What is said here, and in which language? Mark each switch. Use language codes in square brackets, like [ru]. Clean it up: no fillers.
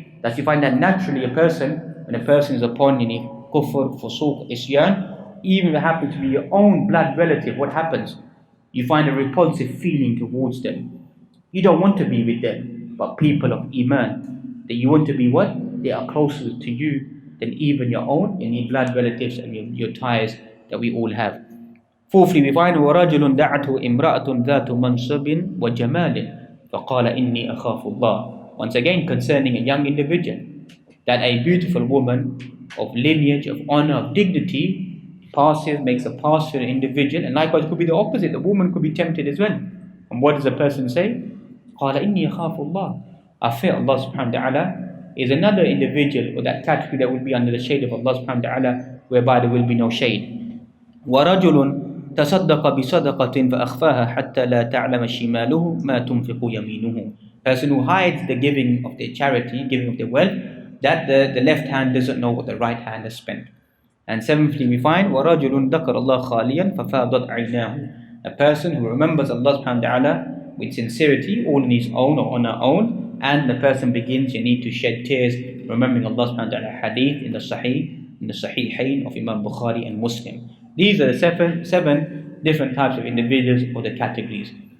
[en] That you find that naturally when a person is upon any kufr, fusuq, isyan, even if it happens to be your own blood relative, what happens? You find a repulsive feeling towards them. You don't want to be with them, but people of Iman, that you want to be what? They are closer to you than even your own and your blood relatives and your ties that we all have. Fourthly, we find [ar] وَرَجُلٌ دَعَتْهُ إِمْرَأَةٌ ذَاتُ مَنْصَبٍ وَجَمَالٍ فَقَالَ إِنِّي أَخَافُ اللَّهِ. [en] Once again, concerning a young individual, that a beautiful woman of lineage, of honor, of dignity, makes a pass to an individual, and likewise it could be the opposite. The woman could be tempted as well. And what does the person say? [ar] قَالَ إِنِّي أَخَافُ اللَّهِ. [en] I fear Allah subhanahu wa ta'ala. Is another individual or that category that will be under the shade of Allah subhanahu wa ta'ala, whereby there will be no shade. [ar] وَرَجُلٌ تَصَدَّقَ بِصَدَقَةٍ فَأَخْفَاهَا حَتَّى لَا تَعْلَمَ شِمَالُهُ مَا تُنْفِقُ يَمِينُهُ. [en] Person who hides the giving of their charity, giving of their wealth, that the left hand doesn't know what the right hand has spent. And seventhly, we find [ar] وَرَجُلٌ ذَكَرَ اللَّهَ خَالِيًا فَفَاضَتْ عَيْنَاهُ. [en] A person who remembers Allah subhanahu wa ta'ala with sincerity, all in his own or on her own, and the person begins to shed tears, remembering Allah subhanahu wa ta'ala. Hadith in the Sahihain of Imam Bukhari and Muslim. These are the seven different types of individuals or the categories.